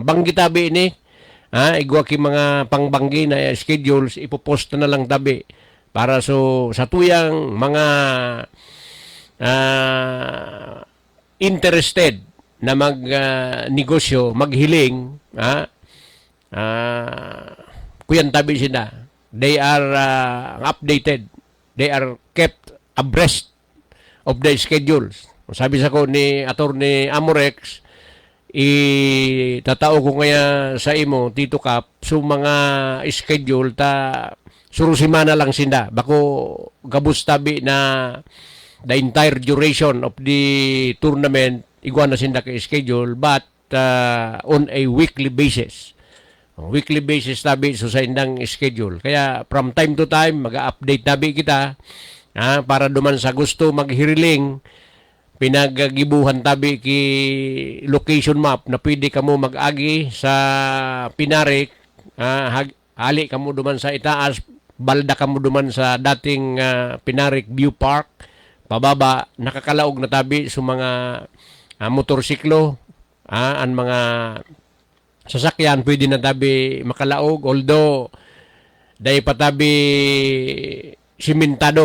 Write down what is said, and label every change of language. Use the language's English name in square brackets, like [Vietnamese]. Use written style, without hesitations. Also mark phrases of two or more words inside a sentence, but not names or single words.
[Bikol] Banggi tabi ni, igwaki mga pangbanggi na schedules, ipopost na lang tabi para so sa tuyang mga interested na magnegosyo, maghiling, kuyan tabi sila. [English] They are updated. They are kept abreast of the schedules. [Bikol] Sabi sa ko ni Attorney Amorex, itatao ko ngaya sa imo, Tito Cap, so mga schedule ta surusimana lang sinda. Bako gabus tabi na [English] the entire duration of the tournament, [Bikol] igwa na sinda ka schedule, [English] but on a weekly basis. Weekly basis [Bikol] tabi so sa indang schedule. Kaya [English] from time to time [Bikol] mag-update tabi kita para duman sa gusto maghiriling pinaggibuhan tabi ki [English] location map [Bikol] na pwede kamo mag-agi sa Pinarik, hali kamo duman sa itaas, balda kamo duman sa dating Pinarik View Park, pababa nakakalaog na tabi sa mga motorsiklo, ang mga sasakyan pwede na tabi makalaog, although dahil patabi simentado.